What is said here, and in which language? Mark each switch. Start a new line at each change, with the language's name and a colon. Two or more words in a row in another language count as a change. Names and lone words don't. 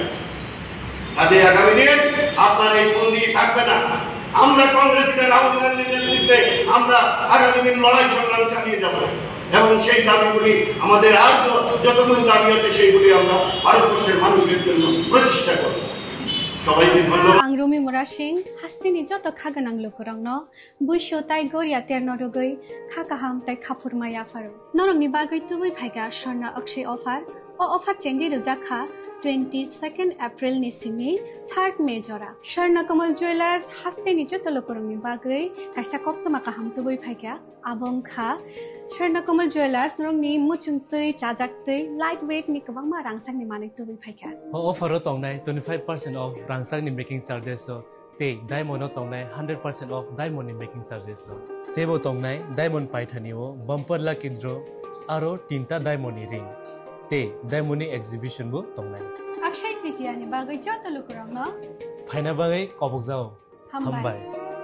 Bangla: কাজে আগামী দিন আপনার এই ফোন দিয়ে থাকবে না। আমরা কংগ্রেসের রাহুল গান্ধীর নেতৃত্বে আমরা আগামী দিন লড়াই সংগ্রাম চালিয়ে যাব এবং সেই দাবিগুলি আমাদের আর যতগুলো দাবি আছে সেইগুলি আমরা ভারতবর্ষের মানুষের জন্য প্রচেষ্টা করব। সবাইকে ধন্যবাদ।
Kok Borok: आं रुमि मुरा सिंह हास्तिनि जत खागोनां लोगोरांनो बुइसो ताइ गरिया तेरनो रुगै खाकाहाम ताइ खाफुरमाया फारो नरंनि बागै तुबै फाइगा स्वर्णा अक्षय अफार ओ अफार चेंगि रजाखा 22 एप्रिल नि सिंनि 3 मे जरा स्वर्णकमल ज्वेलार्स हास्तिनि जत लोगोरांनि बागै काइसा कप्तमा काहाम तुबै फाइगा आबंखा स्वर्णकमल ज्वेलार्स नरंनि मुचुंतै चाजाक्तै
English: light weight
Kok Borok: नि गोबांमा रांसांनि माने तुबै फाइगा ऑफर तंनाय
English: 25% off
Kok Borok: रांसांनि
English: making charges
Kok Borok: ते डायमंड तंनाय
English: 100% off diamond making charges
Kok Borok: तेबो तंनाय डायमंड पाइथानिओ
English: bumper lucky draw
Kok Borok: आरो 3टा
English: diamond ring
Kok Borok: ते
English: diamond exhibition
Kok Borok: बो तंनाय अक्षय तृतीया नि बागै जत लोगोरांनो फाइना बागै कबक जाओ हमबाय।